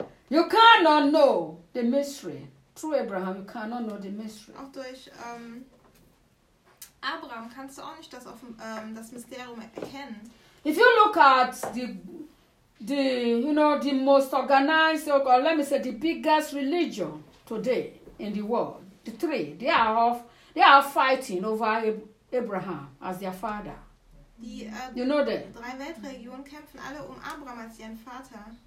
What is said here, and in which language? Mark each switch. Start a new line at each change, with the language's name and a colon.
English: You cannot know the mystery. Through Abraham, you cannot know the mystery.
German: Auch durch Abraham kannst du auch nicht das, auf, das Mysterium erkennen.
English: If you look at the you know, the most organized, or let me say, the biggest religion today in the world, the three, they are fighting over Abraham as their father. You know that?
German: Drei Weltreligionen kämpfen alle um Abraham als ihren Vater.